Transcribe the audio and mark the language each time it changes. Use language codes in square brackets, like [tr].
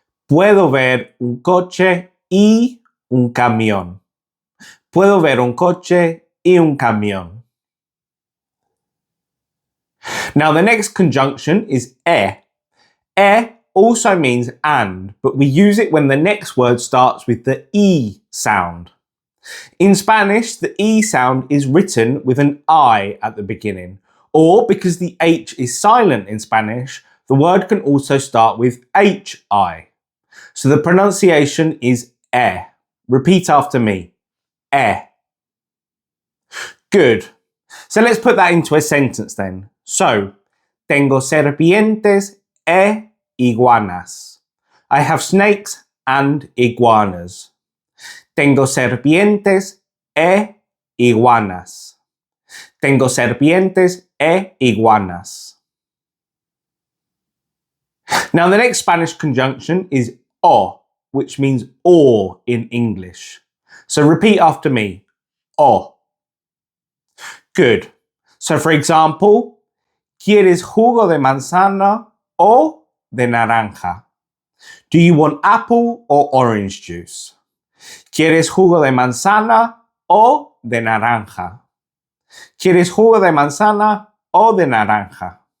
[es] Puedo ver un coche y un camión. Puedo ver un coche y un camión. [en] Now the next conjunction is e. E also means and, but we use it when the next word starts with the e sound. In Spanish, the e sound is written with an I at the beginning, or because the H is silent in Spanish, the word can also start with HI. So the pronunciation is e. Repeat after me, e. Good. So let's put that into a sentence then. [es] So, tengo serpientes e iguanas. [en] I have snakes and iguanas. [es] Tengo serpientes e iguanas. Tengo serpientes e iguanas. [en] Now the next Spanish conjunction is o, which means or in English. So repeat after me, o. Good. So for example, [es] ¿quieres jugo de manzana o de naranja? [en] Do you want apple or orange juice? [es] ¿Quieres jugo de manzana o de naranja? ¿Quieres jugo de manzana o de naranja?